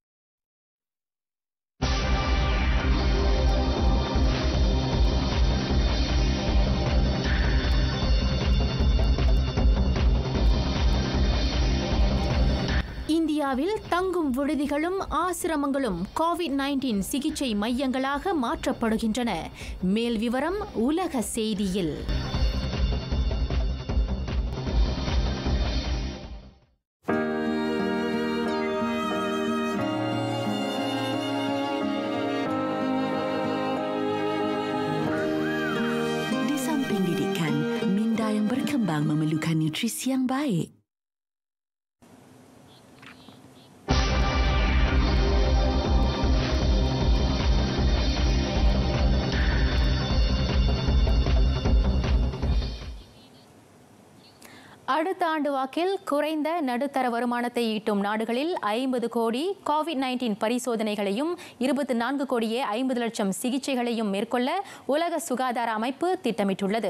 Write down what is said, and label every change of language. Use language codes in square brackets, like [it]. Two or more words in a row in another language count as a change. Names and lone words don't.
[ta] இந்தியாவில் தங்கும் விடுதிகளும் ஆசிரமங்களும் கோவிட்-19 சிகிச்சை மையங்களாக மாற்றப்படுகின்றன. மேல் விவரம் உலக செய்தியில். [ms] Di samping didikan, minda yang berkembang memerlukan nutrisi yang baik. [ta] அடுத்த ஆண்டு வாக்கில் குறைந்த நடுத்தர வருமானத்தை ஈட்டும் நாடுகளில் 50 கோடி கோவிட்-19 பரிசோதனைகளையும் 24 கோடியே 50 லட்சம் சிகிச்சைகளையும் மேற்கொள்ள உலக சுகாதார அமைப்பு திட்டமிட்டுள்ளது.